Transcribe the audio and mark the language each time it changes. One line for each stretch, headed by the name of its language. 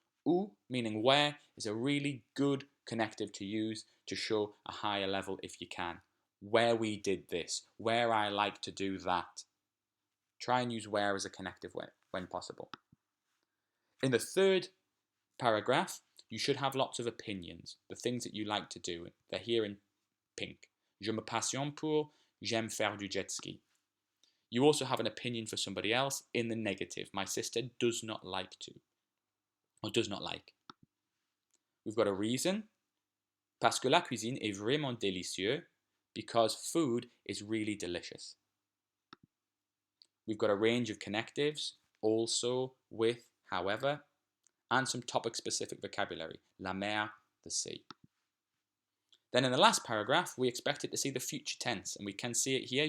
English: Où, meaning where, is a really good connective to use to show a higher level if you can. Where we did this, where I like to do that. Try and use where as a connective when possible. In the third paragraph, you should have lots of opinions, the things that you like to do. They're here in pink.
French: Je me passionne pour, j'aime faire du jet ski.
English: You also have an opinion for somebody else in the negative. My sister does not like to, or does not like. We've got a reason.
French: Parce que la cuisine est vraiment délicieuse.
English: Because food is really delicious. We've got a range of connectives, also, with, however, and some topic-specific vocabulary.
French: La mer,
English: the sea. Then in the last paragraph, we expected to see the future tense, and we can see it here.